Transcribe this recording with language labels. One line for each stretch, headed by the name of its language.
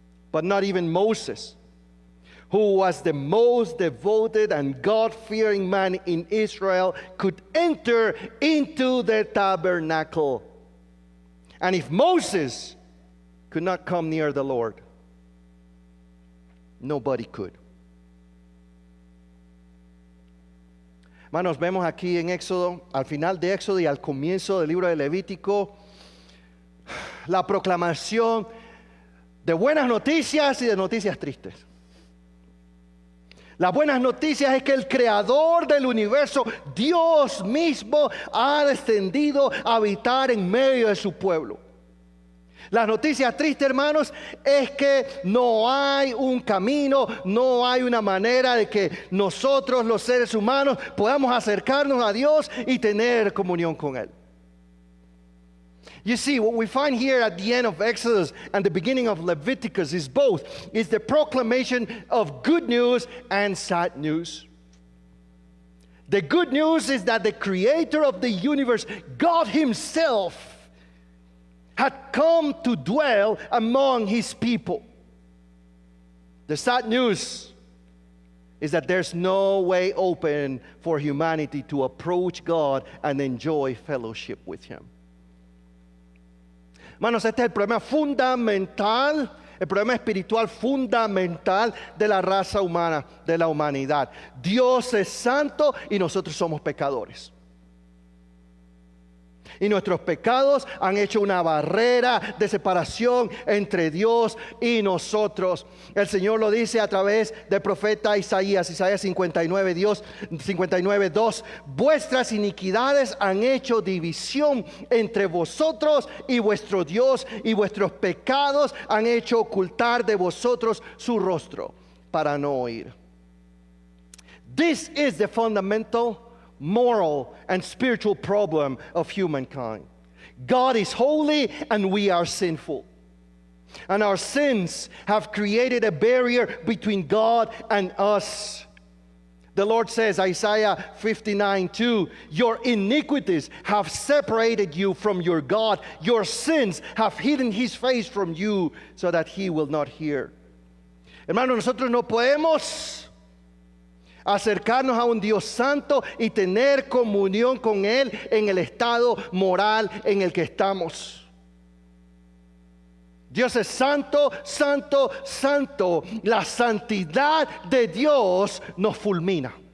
English: But not even Moses, who was the most devoted and God-fearing man in Israel, could enter into the tabernacle. And if Moses could not come near the Lord, nobody could.
Spanish: Hermanos, vemos aquí en Éxodo, al final de Éxodo y al comienzo del libro de Levítico, la proclamación de buenas noticias y de noticias tristes. Las buenas noticias es que el creador del universo, Dios mismo, ha descendido a habitar en medio de su pueblo. Las noticias tristes, hermanos, es que no hay un camino, no hay una manera de que nosotros los seres humanos podamos acercarnos a Dios y tener comunión con Él.
English: You see, what we find here at the end of Exodus and the beginning of Leviticus is both. It's the proclamation of good news and sad news. The good news is that the creator of the universe, God himself, had come to dwell among his people. The sad news is that there's no way open for humanity to approach God and enjoy fellowship with him.
Spanish: Hermanos, este es el problema fundamental, el problema espiritual fundamental de la raza humana, de la humanidad. Dios es santo y nosotros somos pecadores. Y nuestros pecados han hecho una barrera de separación entre Dios y nosotros. El Señor lo dice a través del profeta Isaías 59, 2. Vuestras iniquidades han hecho división entre vosotros y vuestro Dios, y vuestros pecados han hecho ocultar de vosotros su rostro para no oír.
English: This is the fundamental moral and spiritual problem of humankind. God is holy and we are sinful. And our sins have created a barrier between God and us. The Lord says, Isaiah 59:2, your iniquities have separated you from your God. Your sins have hidden his face from you so that he will not hear.
Spanish: Hermanos, nosotros no podemos acercarnos a un Dios santo y tener comunión con Él en el estado moral en el que estamos. Dios es santo, santo, santo. La santidad de Dios nos fulmina.